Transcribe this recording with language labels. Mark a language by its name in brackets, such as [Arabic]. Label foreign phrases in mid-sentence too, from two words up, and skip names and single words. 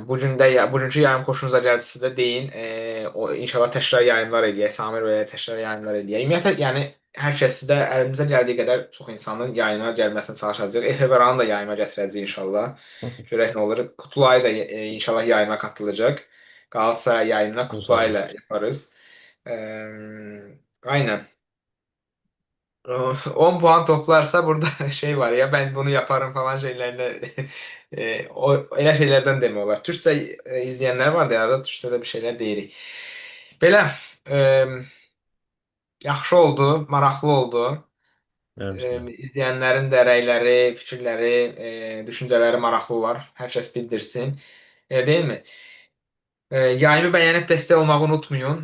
[Azerbaijani] Bugünkü yayım xoşunuza gəldisə də deyin. O inşallah təkrar yayımlar eləyək. Samir bəyə təkrar yayımlar eləyək. Ümumiyyətlə, yəni hər kəsi də əlimizdən gəldiyi qədər çox insanın yayıma gəlməsinə çalışacağıq. Efeberanı da yayıma gətirəcəyik inşallah. Görək nə olur. Kutulayı da inşallah yayıma qatılacaq. Galatasaray yayımına Kutulayı ilə yaparız. [Turkish] Aynen. 10 puan toplarsa burada şey var ya, ben bunu yaparım falan şeylerine elə şeylerden demiyorlar. Türkçe izleyenler var da arada Türkçe'de bir şeyler deyirik. [Azerbaijani] Belə yaxşı oldu, maraqlı oldu. Mənim üçün də. İzləyənlərin də rəyləri, fikirləri, düşüncələri maraqlı olar. Hər kəs bildirsin. Elə deyilmi? Yayımı bəyənib dəstək olmağı unutmayın.